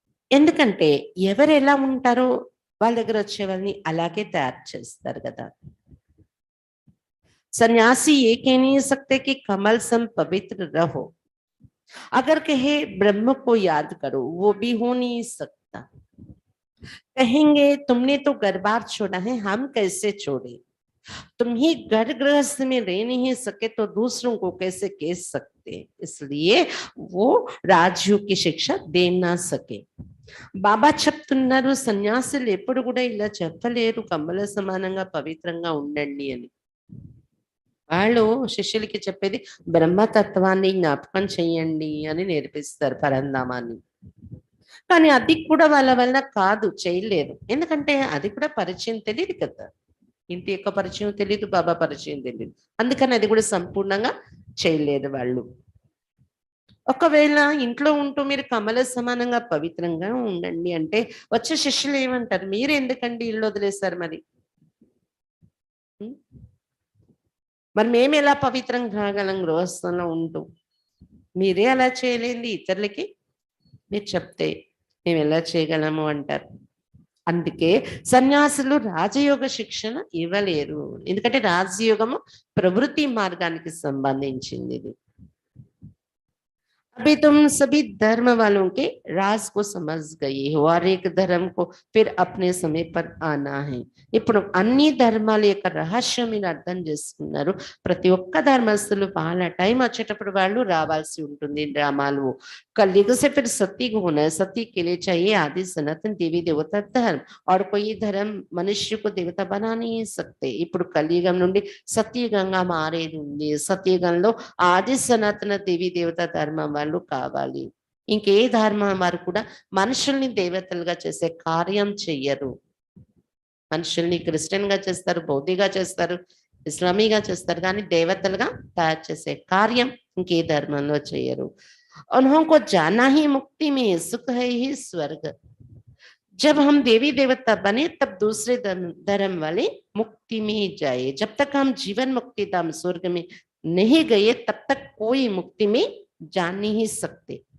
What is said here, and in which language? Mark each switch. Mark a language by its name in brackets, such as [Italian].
[Telugu] ఎందుకంటే ఎవరు ఎలా ఉంటారో వాళ్ళ దగ్గర వచ్చే వాళ్ళని అలాగే తయారు చేస్తారు కదా. [Hindi] सन्यासी ये कह नहीं सकते कि कमल सम पवित्र रहो. अगर कहे ब्रह्म को याद करो, वो भी हो नहीं सकता. कहेंगे तुमने तो घर बार छोड़ा है, हम कैसे छोड़े? तुम ही घर गृहस्थ में रह नहीं सके तो दूसरों को कैसे कह सकते? इसलिए वो राजयोग की शिक्षा दे ना सके. [Telugu] బాబా చెప్తున్నారు, సన్యాసులు ఎప్పుడు కూడా ఇలా చెప్పలేరు కమల సమానంగా పవిత్రంగా ఉండండి అని. వాళ్ళు శిష్యులకి చెప్పేది బ్రహ్మతత్వాన్ని జ్ఞాపకం చెయ్యండి అని నేర్పిస్తారు, పరంధామాన్ని. కానీ అది కూడా వాళ్ళ వల్ల కాదు, చేయలేరు. ఎందుకంటే అది కూడా పరిచయం తెలియదు కదా, ఇంటి యొక్క పరిచయం తెలియదు, బాబా పరిచయం తెలియదు. అందుకని అది కూడా సంపూర్ణంగా చేయలేదు వాళ్ళు. ఒకవేళ ఇంట్లో ఉంటూ మీరు కమల సమానంగా పవిత్రంగా ఉండండి అంటే వచ్చే శిష్యులు ఏమంటారు, మీరు ఎందుకండి ఇల్లు వదిలేస్తారు, మరి మేము ఎలా పవిత్రంగా కాగలం గృహస్థంలో ఉంటూ? మీరే అలా చేయలేంది ఇతరులకి మీరు చెప్తే మేము ఎలా చేయగలము అంటారు. అందుకే సన్యాసులు రాజయోగ శిక్షణ ఇవ్వలేరు, ఎందుకంటే రాజయోగము ప్రవృత్తి మార్గానికి సంబంధించింది ఇది. [Hindi] अभी तुम सभी धर्म वालों के राज को समझ गए हो और एक धर्म को फिर अपने समय पर ఆనా है. [Telugu] ఇప్పుడు అన్ని ధర్మాల యొక్క రహస్యం మీరు అర్థం చేసుకున్నారు. ప్రతి ఒక్క ధర్మస్తులు వాళ్ళ టైం వచ్చేటప్పుడు వాళ్ళు రావాల్సి ఉంటుంది. [Hindi] డ్రామాలు कलयुग से फिर सती को होना है. सती के लिए चाहिए आदि सनातन देवी देवता धर्म और कोई धर्म मनुष्य को देवता बना नहीं सकते. [Telugu] ఇప్పుడు కలియుగం నుండి సత్యయుగంగా మారేది ఉంది. సత్యయుగంలో ఆది సనాతన దేవి దేవత ధర్మం వాళ్ళు కావాలి. ఇంకే ధర్మం వారు కూడా మనుషుల్ని దేవతలుగా చేసే కార్యం చెయ్యరు. మనుషుల్ని క్రిస్టియన్ గా చేస్తారు, బౌద్ధిగా చేస్తారు, ఇస్లామీగా చేస్తారు, కానీ దేవతలుగా తయారు చేసే కార్యం ఇంకే ధర్మంలో చేయరు. [Hindi] उन्होंने जाना ही मुक्ति में सुख है ही स्वर्ग. जब हम देवी देवता बने तब दूसरे धर्म वाले मुक्ति में ही जाए. जब तक हम जीवन मुक्ति धाम स्वर्ग में नहीं गए तब तक कोई मुक्ति में जा नहीं सकते.